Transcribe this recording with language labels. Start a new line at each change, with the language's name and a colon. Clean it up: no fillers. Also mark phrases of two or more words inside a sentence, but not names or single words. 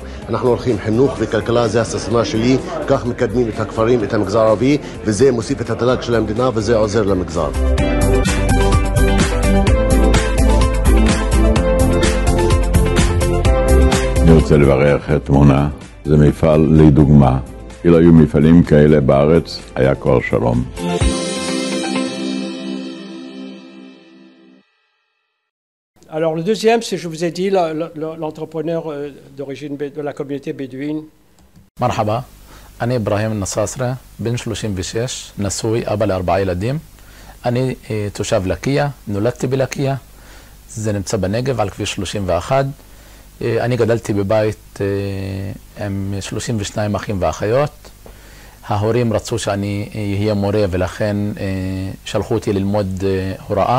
Hebrew: אנחנו הולכים חינוך וכלכלה, זה הסיסמה שלי, כך מקדמים את הכפרים, את המגזר הערבי, וזה מוסיף את התל"ג של המדינה וזה עוזר למגזר. אני רוצה לברך את מונה, זה מפעל לדוגמה. אילו היו מפעלים כאלה בארץ, היה כבר שלום.
French: Alors le deuxième, c'est, je vous ai dit, l'entrepreneur d'origine de la communauté bédouine.
Arabic: مرحبا، أنا إبراهيم النصاصرة، بن 36، نسوي، أبا ل4 ילדים.
Hebrew: אני תושב לקיה, נולדתי בלקיה, זה נמצא בנגב על כביש 31. אני גדלתי בבית עם 32 אחים ואחיות. ההורים רצו שאני אהיה מורה ולכן שלחו אותי ללמוד הוראה.